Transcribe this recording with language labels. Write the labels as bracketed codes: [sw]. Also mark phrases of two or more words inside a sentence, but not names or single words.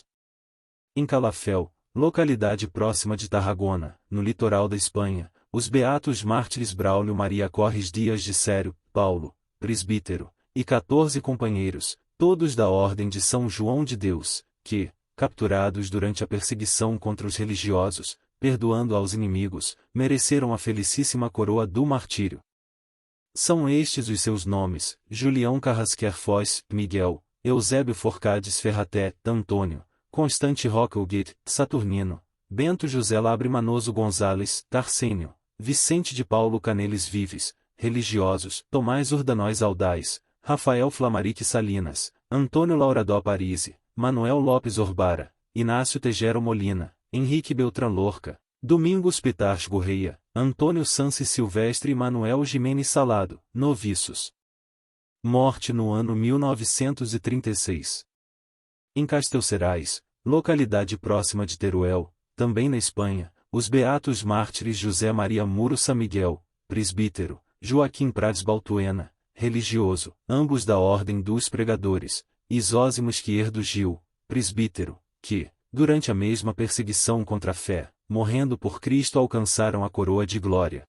[pt] Em Calafel, localidade próxima de Tarragona, no litoral da Espanha, os beatos mártires Braulio Maria Corres Dias de Sério, Paulo, presbítero, e 14 companheiros, todos da Ordem de São João de Deus, que, capturados durante a perseguição contra os religiosos, perdoando aos inimigos, mereceram a felicíssima coroa do martírio. São estes os seus nomes: Julião Carrasquer Foz, Miguel, Eusébio Forcades Ferraté, Antônio, Constante Roca Huguet, Saturnino, Bento José Labre Manoso Gonzales, Tarsênio, Vicente de Paulo Canelis Vives, religiosos: Tomás Urdanóis Aldais, Rafael Flamarique Salinas, Antônio Lauradó Parisi, Manuel Lopes Orbara, Inácio Tegero Molina, Henrique Beltrán Lorca, Domingos Pitarch Gorreia, Antônio Sanci Silvestre e Manuel Ximenes Salado, noviços. Morte no ano 1936. Em Castelcerais, localidade próxima de Teruel, também na Espanha, os beatos mártires José Maria Muro San Miguel, presbítero, Joaquim Prades Baltuena, religioso, ambos da Ordem dos Pregadores, e Zósimo Esquierdo Gil, presbítero, que, durante a mesma perseguição contra a fé, morrendo por Cristo alcançaram a coroa de glória.